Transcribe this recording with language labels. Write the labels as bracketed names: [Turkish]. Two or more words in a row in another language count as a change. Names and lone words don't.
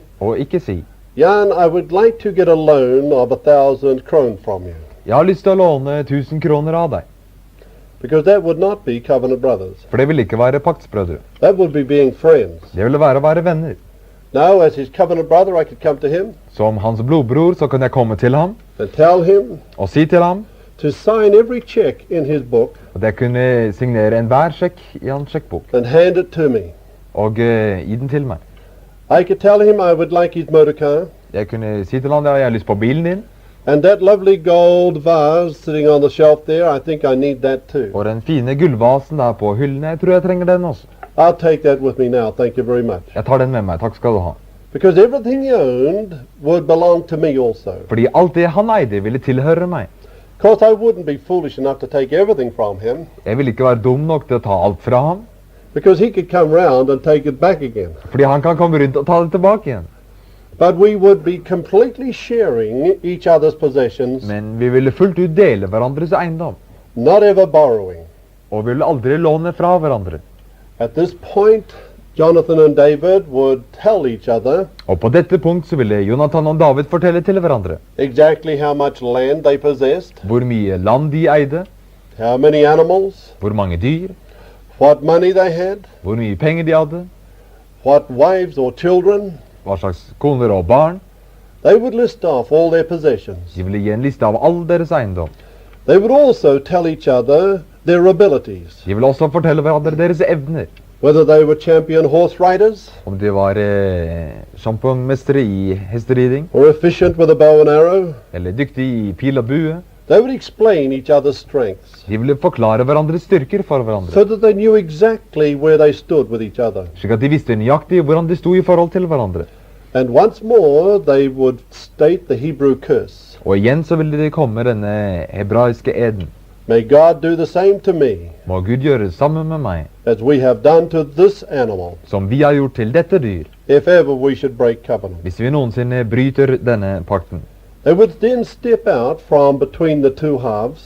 [Norwegian] og ikke si [English] Jan, I would like to get a loan of 1,000 kron from you. [Norwegian] jeg har lyst til å låne 1000 kroner av deg. [English] Because that would not be covenant brothers. [Norwegian] For det ville ikke være paktsbrødre. [English] That would be being friends. [Norwegian] Det ville være å være venner. [English] Now, as his covenant brother, I could come to him [Norwegian] Som hans blodbror så kan jeg komme til ham [English] and tell him [Norwegian] og si til ham [English] to sign every check in his book [Norwegian] at jeg kunne signere enhver sjekk i hans sjekkbok [English] and hand it to me. [Norwegian] og gi den til meg. [English] I could tell him I would like his motor car, [Norwegian] Jeg kunne si til ham at jeg har lyst på bilen din, [English] And that lovely gold vase sitting on the shelf there, I think I need that too. [Norwegian] Og den fine gullvasen der på hyllene, jeg tror jeg trenger den også. [English] I'll take that with me now, thank you very much. [Norwegian] Jeg tar den med meg, takk skal du ha. [English] Because everything he owned would belong to me also. [Norwegian] Fordi alt det han eide ville tilhøre meg. [English] Of course, I wouldn't be foolish enough to take everything from him. [Norwegian] Jeg ville ikke være dum nok til å ta alt fra ham. [English] Because he could come round and take it back again. [Norwegian] Fordi han kan komme rundt og ta det tilbake igjen. [English] But we would be completely sharing each other's possessions, [Norwegian] Men vi ville fullt ut dele hverandres eiendom. [English] not ever borrowing. [Norwegian] Og vi ville aldri låne fra hverandre. [English] At this point, Jonathan and David would tell each other [Norwegian] Og på dette punkt så ville Jonathan og David fortelle til hverandre [English] exactly how much land they possessed, [Norwegian] hvor mye land de eide, [English] how many animals, [Norwegian] hvor mange dyr, [English] what money they had, [Norwegian] hvor mye penger de hadde, [English] what wives or children. [Norwegian] hva slags koner og barn. [English] They would list off all their possessions. [Norwegian] De ville gi en liste av all deres eiendom. [English] They would also tell each other their abilities, [Norwegian] De ville også fortelle hverandre deres evner. [English] whether they were champion horse riders [Norwegian] Om de var sjampongmestere i hesteriding, [English] or efficient with a bow and arrow. [Norwegian] eller dyktige i pil og bue. [English] They would explain each other's strengths [Norwegian] De ville forklare hverandres styrker for hverandre, [English] so that they knew exactly where they stood with each other. [Norwegian] slik at de visste nøyaktig hvordan de sto i forhold til hverandre. [English] And once more, they would state the Hebrew curse. [Norwegian] Og igjen så ville det komme denne hebraiske eden. [English] May God do the same to me [Norwegian] Må Gud gjøre det samme med meg, [English] as we have done to this animal, [Norwegian] som vi har gjort til dette dyr, [English] if ever we should break covenant. [Norwegian] hvis vi nogensinde bryter denne pakten. [English] They would then step out from between the two halves,